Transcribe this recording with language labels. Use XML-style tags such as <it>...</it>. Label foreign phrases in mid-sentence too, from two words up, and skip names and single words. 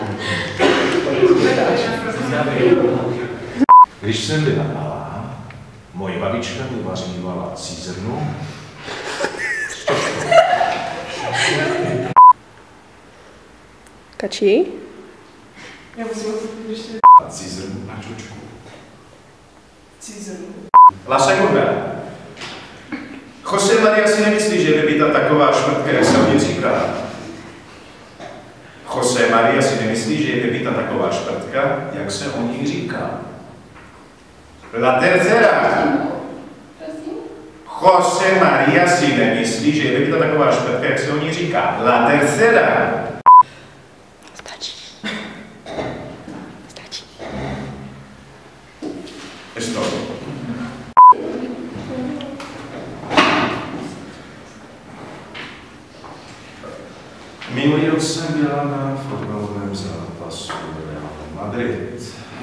<cs>Když jsem byla malá, moje babička mi vařívala cízrnu. Kačí. Já musím ještě A cízrnu na čočku. cízrnu.</cs> <es>La segunda.</es> <cs>José María si nemyslí, že by být taková šmrtka, jak se o ní říká. José María si nemyslí, že je být taková šmrtka, jak se o ní říká.</cs> <es>La tercera.</es> <cs>José María si nemyslí, že je být taková šmrtka, jak se o ní říká.</cs> <es>La tercera.</es> <cs>Stačí. Stačí.</cs> <es>Esto.</es> <cs>Minulý rok jsem byla na fotbalovém zápasu Real Madrid.</cs>